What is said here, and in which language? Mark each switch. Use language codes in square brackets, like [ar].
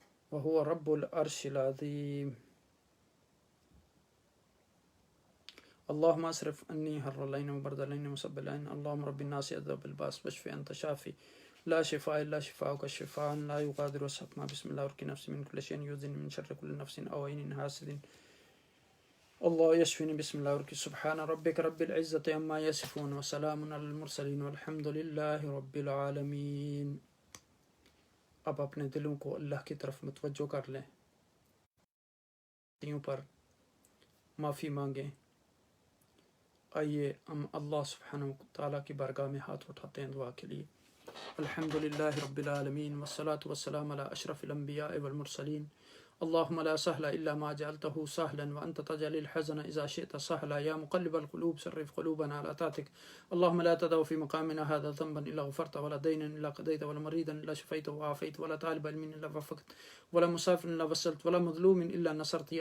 [ar] وهو رب العرش العظيم اللهم اصرف عني حر الليل وبرد الليل وسب الليل اللهم رب الناس اذهب الباس واشف انت شافي لا شفاء الا شفاءك شفاء لا يغادر سقما بسم الله ارقي نفسي من كل شيء يؤذني من شر كل نفس او عين حاسد الله يشفيني بسم الله ارقي سبحان ربك رب العزة عما يصفون وسلام على المرسلين والحمد لله رب العالمين. [ur] اب اپنے دلوں کو اللہ کی طرف متوجہ کر لیں، پر معافی مانگیں. آئیے ہم اللہ سبحانہ وتعالیٰ کی بارگاہ میں ہاتھ اٹھاتے ہیں دعا کے لیے. [ar] الحمدللہ رب العالمین والصلاة والسلام علی اشرف الانبیاء والمرسلین. اللهم لا سهل الا ما جعلته سهلا وانت تجعل الحزن اذا شئت سهلا يا مقلب القلوب صرف قلوبنا على طاعتك. اللهم لا تدع في مقامنا هذا ذنبا الا غفرت ولا دينا الا قضيت ولا مريضا الا شفيت وعافيت ولا طالب علم الا وفقت ولا مسافر الا وصلت ولا مظلوم الا نصرت.